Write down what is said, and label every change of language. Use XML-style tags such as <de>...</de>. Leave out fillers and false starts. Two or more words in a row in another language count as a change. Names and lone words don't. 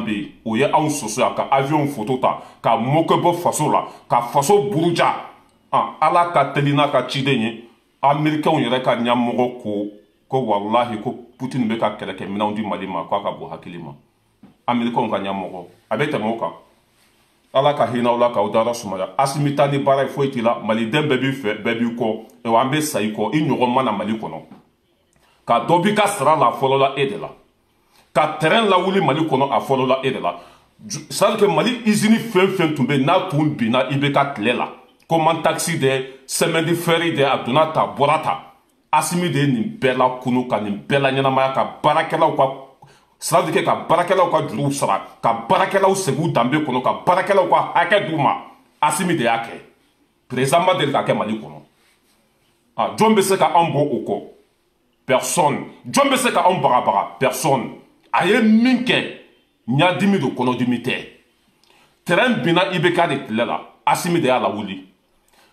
<bm>bɛ yen o ye anw soso yan ka avion photo ta ka moke bɔ faso la ka faso buruja ala ka teli n'a ka ciden ye Américains yɛrɛ ka ɲɛmɔgɔ ko walahi ko Poutine bɛ ka kɛlɛkɛminɛnw di Mali ma k'a ka bon hakili ma Américains ka ɲɛmɔgɔ a bɛ tɛmɛ o kan ala ka hinɛ aw la k'aw dara sumaya Asimi ta ni baara ye foyi t'i la maliden bɛɛ b'i fɛ bɛɛ b'i kɔ an bɛ sa i kɔ i ɲɔgɔn ma na Mali kɔnɔ ka dɔ b'i ka sara la a fɔlɔ la e de la ka terrain lawuli Mali kɔnɔ a fɔlɔ la e de la</bm> <fr>c'est-à-dire que</fr> <bm>Mali usine fɛn fɛn tun bɛ yen n'a tun binna i bɛ ka tile la</bm> <fr>comme taxi de semaine de fer de</fr> <bm>a donna ta bɔra ta Asimi de ye nin bɛɛ la kunu ka nin bɛɛ la ɲɛnamaya ka baarakɛlaw ka c'est-à-dire ka baarakɛlaw ka juruw sara ka baarakɛlaw segu danbe kɔnɔ ka baarakɛlaw ka hakɛ d'u ma Asimi de y'a kɛ</bm> <fr>président ma deli</fr> <bm>ka kɛ Mali kɔnɔ jɔn bɛ se ka anw bɔ o kɔ personne jɔn bɛ se ka anw bagabaga personne a ye min kɛ ɲadimi don kɔnɔdimi tɛ terrain binna IBK de tile la Asimi de y'a lawuli</bm>